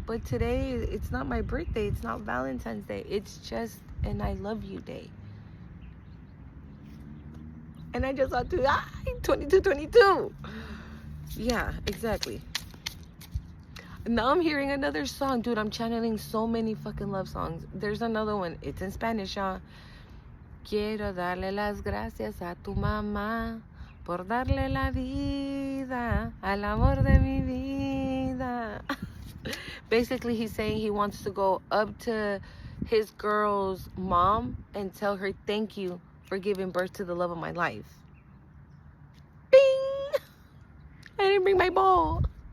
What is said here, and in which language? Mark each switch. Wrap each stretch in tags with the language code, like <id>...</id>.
<en>But today, it's not my birthday. It's not Valentine's Day. It's just an I love you day. And I just thought, 22. Yeah, exactly. Now I'm hearing another song. Dude, I'm channeling so many fucking love songs. There's another one. It's in Spanish, y'all.</en> <es>Quiero darle las gracias a tu mamá por darle la vida al amor de mi vida.</es> <en>Basically, he's saying he wants to go up to his girl's mom and tell her thank you for giving birth to the love of my life. Bing! I didn't bring my ball.</en>